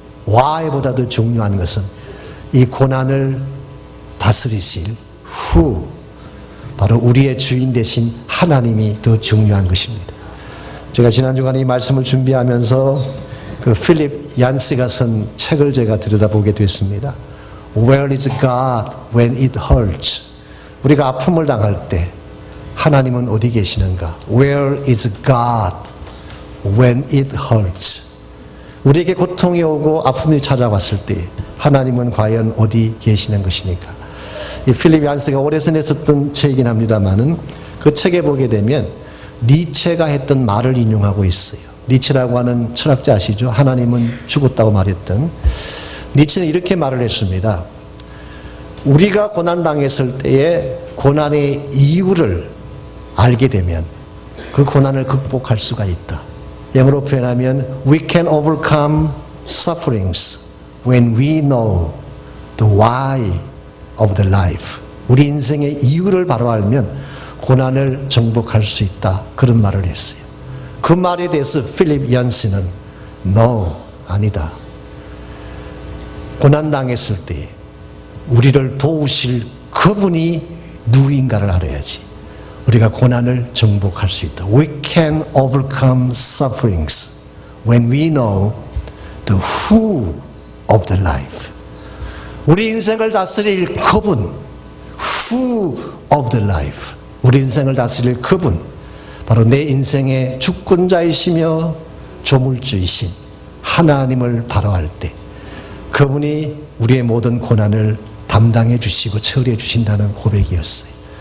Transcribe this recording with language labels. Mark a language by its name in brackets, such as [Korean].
[Korean] Why보다 더 중요한 것은 이 고난을 다스리실 Who, 바로 우리의 주인 되신 하나님이 더 중요한 것입니다. 제가 지난 주간에 이 말씀을 준비하면서 그 필립 얀스가 쓴 책을 제가 들여다보게 됐습니다. [English] Where is God when it hurts? [Korean] 우리가 아픔을 당할 때 하나님은 어디 계시는가? [English] Where is God when it hurts? [Korean] 우리에게 고통이 오고 아픔이 찾아왔을 때 하나님은 과연 어디 계시는 것이니까? 이 필립 얀스가 오래전에 썼던 책이긴 합니다만은 그 책에 보게 되면 니체가 했던 말을 인용하고 있어요. 니체라고 하는 철학자 아시죠? 하나님은 죽었다고 말했던 니체는 이렇게 말을 했습니다. 우리가 고난당했을 때에 고난의 이유를 알게 되면 그 고난을 극복할 수가 있다. 영어로 표현하면 [English] We can overcome sufferings when we know the why of the life. [Korean] 우리 인생의 이유를 바로 알면 고난을 정복할 수 있다. 그런 말을 했어요. 그 말에 대해서 필립 얀스는 No, 아니다. 고난당했을 때 우리를 도우실 그분이 누구인가를 알아야지 우리가 고난을 정복할 수 있다. [English] We can overcome sufferings when we know the who of the life. [Korean] 우리 인생을 다스릴 그분, [English] Who of the life, [Korean] 우리 인생을 다스릴 그분, 바로 내 인생의 주권자이시며 조물주이신 하나님을 바라할 때 그분이 우리의 모든 고난을 담당해 주시고 처리해 주신다는 고백이었어요.